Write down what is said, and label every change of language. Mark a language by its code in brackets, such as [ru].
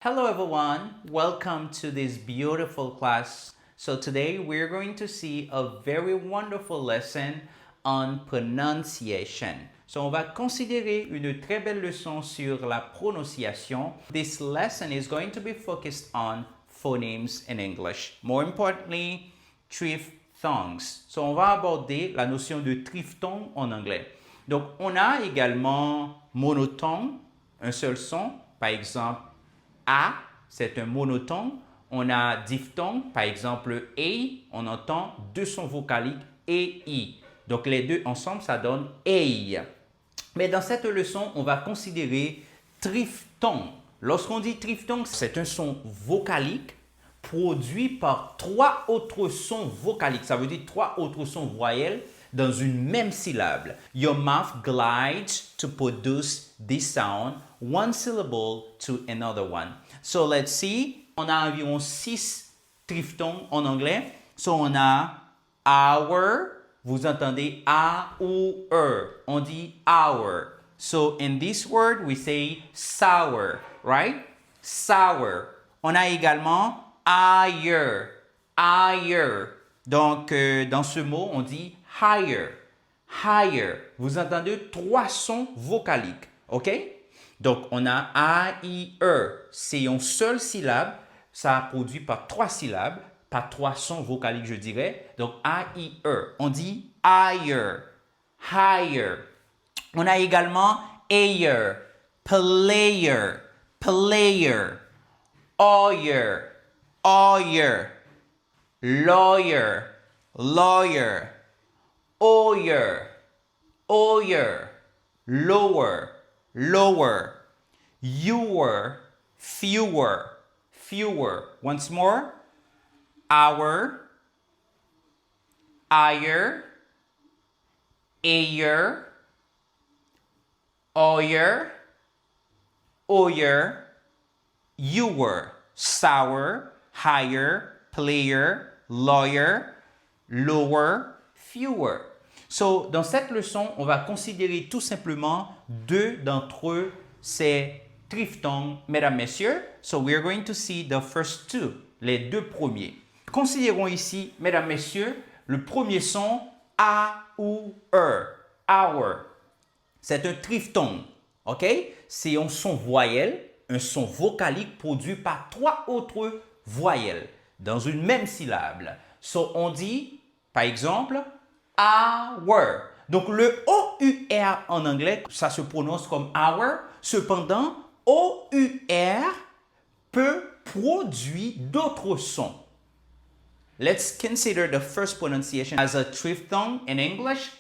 [en] Hello everyone, welcome to this beautiful class. So today we're going to see a very wonderful lesson on pronunciation. [fr] So on va considérer une très belle leçon sur la prononciation. [en] This lesson is going to be focused on phonemes in English. More importantly, triphthongs. [fr] So on va aborder la notion de triphthong en anglais. Donc on a également monophthong, un seul son, par exemple a, c'est un monophthong. On a diphthong, par exemple A, on entend deux sons vocaliques et I. Donc les deux ensemble, ça donne A. Mais dans cette leçon, on va considérer triphthong. Lorsqu'on dit triphthong, c'est un son vocalique produit par trois autres sons vocaliques. Ça veut dire trois autres sons voyelles dans une même syllabe. [en] Your mouth glides to produce this sound, one syllable to another one. So let's see. [fr] On a environ 6 triphthongs en anglais. So on a our. Vous entendez A ou E. On dit our. [en] So in this word, we say sour, right? [fr] Sour. On a également higher. Higher. Donc, dans ce mot, on dit higher. Higher. Vous entendez trois sons vocaliques. OK? Donc, on a A, I, E. C'est une seule syllabe. Ça produit par trois syllabes, par trois sons vocaliques, je dirais. Donc, A, I, E. On dit higher. Higher. On a également [en] ayer, player, player, oyer, oyer, lawyer, lawyer, oyer, oyer, lower, lower, fewer, fewer, fewer. Once more, hour, higher, ayer, oyer, oyer, ewer, sour, higher, player, lawyer, lower, fewer. [fr] So, dans cette leçon, on va considérer tout simplement deux d'entre ces triphthongs, mesdames, messieurs. [en] So, we're going to see the first two, [fr] les deux premiers. Considérons ici, mesdames, messieurs, le premier son A ou E, our. C'est un triphthong, ok? C'est un son voyelle, un son vocalique produit par trois autres voyelles dans une même syllabe. So, on dit, par exemple, our. Donc, le O-U-R en anglais, ça se prononce comme our. Cependant, O-U-R peut produire d'autres sons. [en] Let's consider the first pronunciation as a triphthong in English.